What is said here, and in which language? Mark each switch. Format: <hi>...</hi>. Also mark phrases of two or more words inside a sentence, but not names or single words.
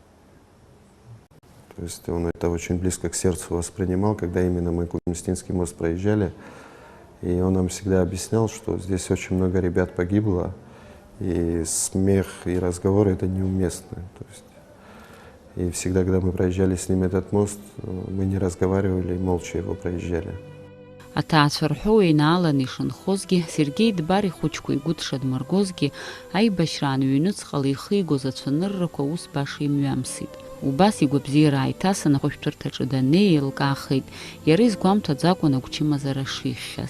<ru>То есть он это очень близко к сердцу воспринимал, когда именно мы Куместинский мост проезжали. И он нам всегда объяснял, что здесь очень много ребят погибло, и смех и разговоры это неуместно. То есть, и всегда, когда мы проезжали с ним этот мост, мы не разговаривали, молча его проезжали.</ru> <ab>Аҭаацәа рҳәо еинаалан ишынхозгьы, Сергеи дбар ихәыҷқәа игәы дшадмыргозгьы, аибашьраан ҩнуҵҟала ихигоз ацәаныррақәа ус баша имҩамсит. Убас игәабзиара ааиҭасын ахәышәтәырҭаҿы даннеи еилкаахеит, иара изгәамҭаӡакәын агәчымазара шихьхьаз.</ab>